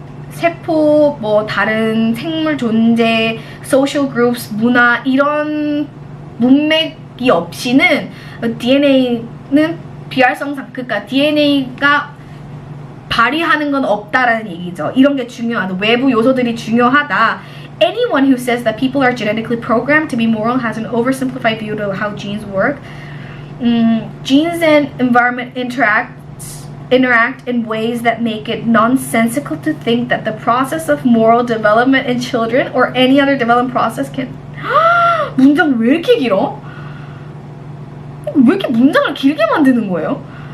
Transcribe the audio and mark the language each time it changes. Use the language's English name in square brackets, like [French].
[Korean] 세포, 뭐 다른 생물 존재, social groups, 문화 이런 문맥이 없이는 DNA는 비활성상, 그러니까 DNA가 발휘하는 건 없다라는 얘기죠. 이런 게 중요하다. 외부 요소들이 중요하다. [English] Anyone who says that people are genetically programmed to be moral has an oversimplified view of how genes work. Genes and environment interact in ways that make it nonsensical to think that the process of moral development in children or any other development process can. [Korean] 문장 왜 이렇게 길어? 왜 이렇게 문장을 길게 만드는 거예요?